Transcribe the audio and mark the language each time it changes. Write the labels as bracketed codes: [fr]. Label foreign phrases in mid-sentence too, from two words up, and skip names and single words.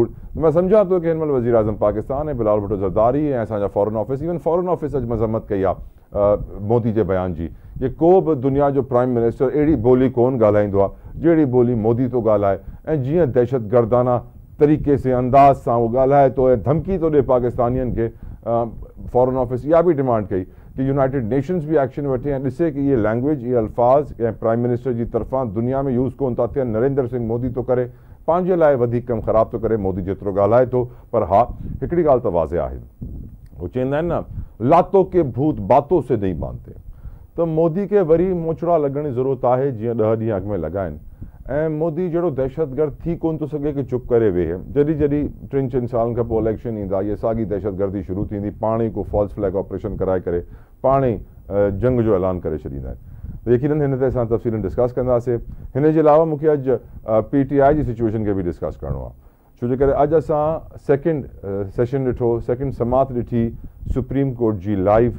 [sd] मां सम्झां थो कि हिन महिल वज़ीर आज़म पाकिस्तान ऐं बिलावल भुट्टो ज़रदारी ऐं असांजा [en] Foreign Office, even Foreign Office [sd] अॼु मज़म्मत कई आहे मोदी जे बयान जी कि को बि दुनिया जो [en] prime minister [sd] अहिड़ी ॿोली कोन ॻाल्हाईंदो आहे जहिड़ी ॿोली मोदी थो ॻाल्हाए ऐं जीअं दहशतगर्दाना तरीक़े से अंदाज़ सां उहो ॻाल्हाए थो ऐं धमकी थो ॾिए पाकिस्तानियुनि खे। [en] Foreign Office [sd] इहा बि डिमांड कई कि यूनाइटेड नेशंस भी एक्शन वठे ऐं ॾिसे कि इहे लैंग्वेज, इहे अल्फाज़ ऐं [en] prime minister [sd] जी तरफ़ां दुनिया में यूज़ कोन था थियनि। नरेंद्र सिंह मोदी थो करे पंहिंजे लाइ वधीक कमु ख़राबु थो करे, मोदी जेतिरो ॻाल्हाए थो। पर हा, हिकिड़ी ॻाल्हि त वाज़े आहे, उहे चवंदा आहिनि न, [ur] لاتوں کے بھوت باتوں سے نہیں باندھتے. [sd] त मोदी खे वरी मोचड़ा लॻण जी ज़रूरत आहे जीअं 10 ॾींहं अॻु में लॻा आहिनि। ऐं मोदी जहिड़ो दहशतगर्द थी कोन थो सघे कि चुप करे वेहे। जॾहिं 3-4 सालनि खां पोइ इलेक्शन ईंदा, इहा साॻी दहशतगर्दी शुरू थींदी, पाण ई को [en] false flag operation [sd] कराए करे पाण ई जंग जो ऐलान करे छॾींदा आहिनि। यकीनन हिन ते असां तफ़सीलन डिस्कस कंदासीं। हिन जे अलावा मूंखे अॼु PTI जी सिचुएशन खे बि डिस्कस करिणो आहे, छो जे करे अॼु असां [en] 2nd session [sd] ॾिठो, 2nd समात ॾिठी सुप्रीम कोर्ट जी लाइव।